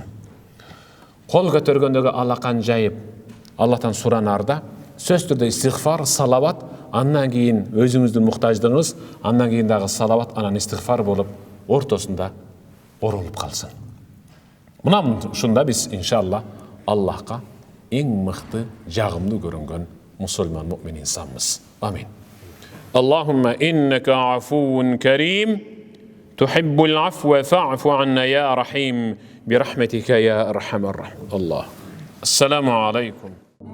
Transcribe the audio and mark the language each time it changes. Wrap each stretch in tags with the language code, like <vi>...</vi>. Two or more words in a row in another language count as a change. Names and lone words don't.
<ky>Кол көтөргөндөгү алакан жайып, Аллахтан суранарда сөз түрдө истигфар, салават, андан кийин өзүңүздүн муктаждыгыңыз, андан кийин дагы салават, анан истигфар болуп, ортосунда оролуп калсын. Мына ушунда биз иншалла Аллахка эң мыкты, жагымдуу көрүнгөн мусулман муъмин инсанбыз. Амин.</ky> <ar>اللهم إنك عفو كريم تحب العفو فاعف عنا يا رحيم برحمتك يا أرحم الراحمين. الله السلام عليكم.</ar>